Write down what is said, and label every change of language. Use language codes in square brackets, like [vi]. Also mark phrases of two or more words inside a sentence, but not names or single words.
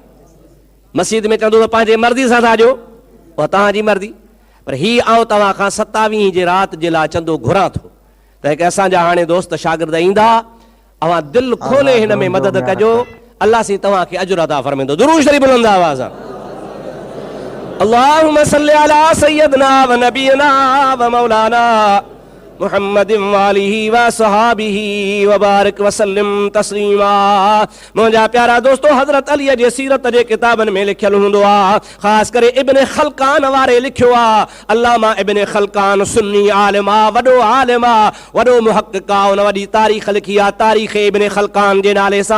[sd] मस्जिद में चंदो त पंहिंजे मर्ज़ी सां था ॾियो, उहा तव्हांजी मर्ज़ी, पर हीअ आउं तव्हां खां 27 जे राति जे लाइ चंदो घुरां थो। त हिकु असांजा हाणे दोस्त शागिर्द ईंदा, अवां दिलि खोले हिन में मदद कजो। अल्लाह साईं तव्हांखे अजुर अता फरमाईंदो। दुरूद शरीफ़ बुलंद आवाज़ सां। [ar] اللهم صل على سيدنا ونبينا ومولانا محمد وآله وصحبه وبارك وسلم تسليما. [sd] मुंहिंजा प्यारा दोस्तो हज़रत अलीअ जे सीरत जे किताबनि में लिखियल हूंदो आहे, ख़ासि करे इब्न खलकान वारे लिखियो आहे। अल्लामा इब्न खलकान सुन्नी आलिम आहे, वॾो आलिम आहे, वॾो मुहक़िक़ आहे। उन वॾी तारीख़ लिखी आहे, तारीख़ इब्न खलकान जे नाले सां।